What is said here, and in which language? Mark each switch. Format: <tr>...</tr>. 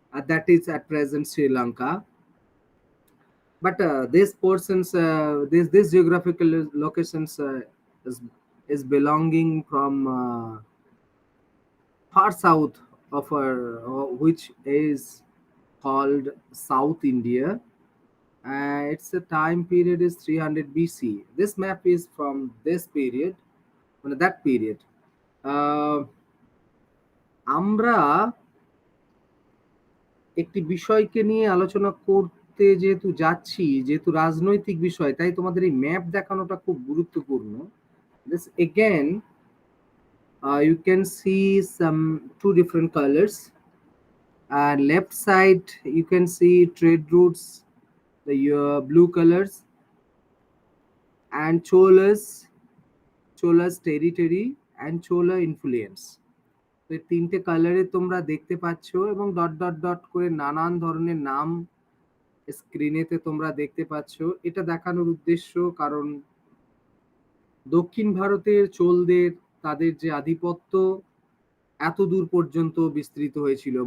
<en>That is at present Sri Lanka. But these portions, this geographical locations is, is belonging from far south of our, which is called South India. Its time period is 300 BC. This map is from this period, that period.</en> <bn>আমরা একটি বিষয়কে নিয়ে আলোচনা করতে যেহেতু যাচ্ছি, যেহেতু রাজনৈতিক বিষয়, তাই তোমাদের এই ম্যাপ দেখানোটা খুব গুরুত্বপূর্ণ।</bn> <en>This again, you can see some two different colors. Left side you can see trade routes, the blue colors, and Chola's territory and Chola influence.</en> <bn>তো এই তিনটে কালারে তোমরা দেখতে পাচ্ছ, এবং ডট ডট ডট করে নানান ধরনের নাম স্ক্রিনেতে তোমরা দেখতে পাচ্ছ। এটা দেখানোর উদ্দেশ্য, কারণ দক্ষিণ ভারতের চোলদের তাদের যে আধিপত্য এত দূর পর্যন্ত বিস্তৃত হয়েছিল।</bn>